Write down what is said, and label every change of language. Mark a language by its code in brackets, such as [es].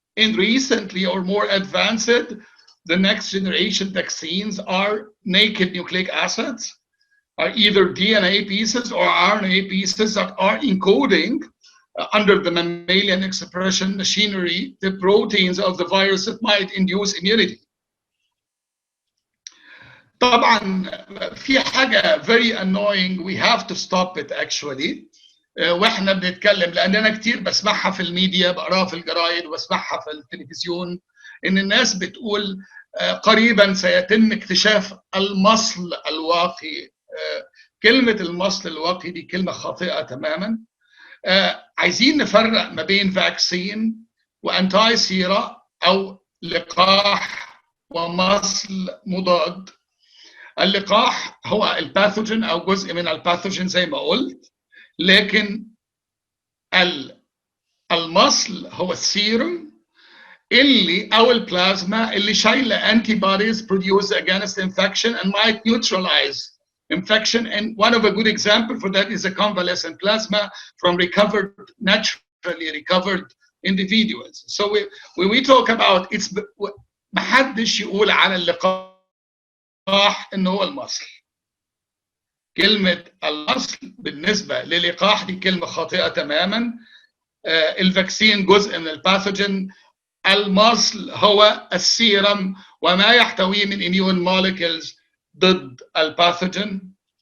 [en] And recently or more advanced, the next generation vaccines are naked nucleic acids, are either DNA pieces or RNA pieces that are encoding under the mammalian expression machinery the proteins of the virus that might induce immunity. [ar] طبعا في حاجة [en] very annoying, we have to stop it actually. [ar] واحنا بنتكلم لان انا كتير بسمعها في الميديا، بقراها في الجرايد وبسمعها في التلفزيون، ان الناس بتقول قريبا سيتم اكتشاف المصل الواقي. كلمة المصل الواقي دي كلمة خاطئة تماما. عايزين نفرق ما بين فاكسين وانتاي سيرا أو لقاح ومصل مضاد. اللقاح هو الباثوجين أو جزء من الباثوجين زي ما قلت، لكن المصل هو السيروم اللي أو البلازما اللي شايلة [en] antibodies produced against infection and might neutralize infection. And one of a good example for that is a convalescent plasma from naturally recovered individuals. So when we talk about it's [ar] محدش يقول على اللقاح إنه هو المصل. كلمة المصل بالنسبة للقاح دي كلمة خاطئة تماما. الفاكسين جزء من الباثوجين، المصل هو السيرم وما يحتويه من [en] immune molecules [ar] ضد الباثوجين.